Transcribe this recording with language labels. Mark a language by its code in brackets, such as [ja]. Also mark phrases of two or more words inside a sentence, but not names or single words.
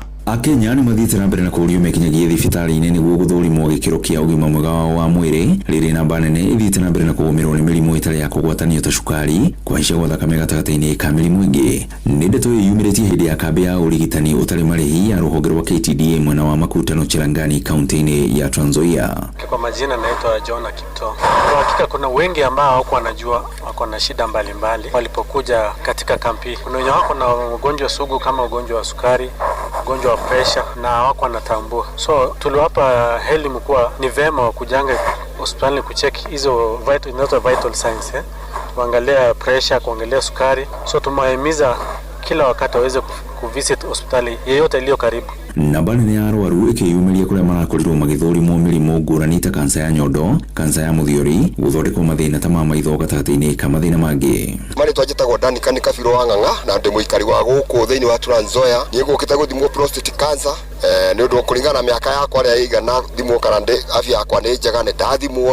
[ki] Akenya nĩ mathiĩte na mbere na kũũrio mekinyagia thibitarĩ-inĩ nĩguo gũthũrimwo gĩkĩro kĩa ũgima mwega wa mwĩrĩ, rĩrĩ namba nene ithiĩte na mbere na kũgũmĩrwo nĩ mĩrimũ ĩtarĩ ya kũgwatanio ta cukari, kũhaica gwa thakame gatagatĩ-inĩ ka mĩrimũ ĩngĩ. Nĩ ndeto yumĩrĩtie hĩndĩ ya kambĩ ya ũrigitani ũtarĩ marĩhi ya rũhonge rwa KTDA mwena wa Makutano Cherangani kaunti-inĩ ya Trans Nzoia. [sw] Kwa majina naitwa John Kipto. Kwa hakika kuna wengi ambao wako wanajua wako na shida mbalimbali walipokuja katika kampi. Kuna wenye wako na ugonjwa sugu kama ugonjwa wa sukari, ugonjwa wa pressure na wako wanatambua. So tuliwapa elimu kuwa ni vema kujanga hospitali kucheck hizo [en] vital signs, [sw] kuangalia pressure, kuangalia sukari. So tumahimiza kila wakati waweze kuvisit hospitali yeyote iliyo karibu. [ki] Namba nene ya arwaru ĩkĩyumĩria kũrĩa marakorirwo magĩthũrimwo mĩrimũ ngũrani ta kansa ya nyondo, kansa ya mũthiori, gũthondekwo mathĩna ta ma maitho gatagatĩ-inĩ ka mathĩna mangĩ. Marĩtwa njĩtagwo Danica nĩ Kabirũ wa Ng'ang'a na ndĩ mũikari wa gũkũ thĩinĩ wa Trans Nzoia. Niĩ ngũkĩte gũthimwo [en] prostate cancer [ki] nĩ ũndũ kũringana na mĩaka yakwa ĩrĩa ĩigana thimwo kana afya yakwa nĩ njega nĩ ndathimwo.